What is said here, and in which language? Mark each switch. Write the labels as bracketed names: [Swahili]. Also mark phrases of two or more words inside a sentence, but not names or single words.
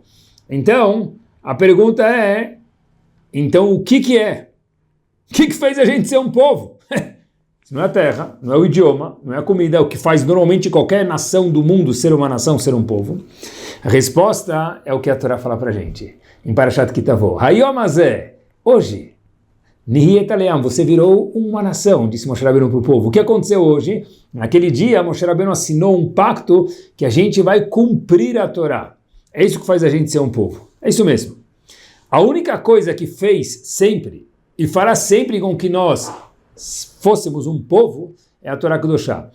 [Portuguese] Então a pergunta é, então o que é? O que fez a gente ser um povo? Se não é a terra, não é o idioma, não é a comida, é o que faz normalmente qualquer nação do mundo ser uma nação, ser um povo. A resposta é o que a Torá fala para a gente. Em Parashat Kitavó. [Hebrew] היום הזה, [Portuguese] hoje, [Hebrew] נהיית לעם, [Portuguese] você virou uma nação, disse Moshe Rabbeinu para o povo. O que aconteceu hoje? Naquele dia, Moshe Rabbeinu assinou um pacto que a gente vai cumprir a Torá. É isso que faz a gente ser um povo. É isso mesmo. A única coisa que fez sempre e fará sempre com que nós fôssemos um povo é a [Hebrew] תורה קדושה.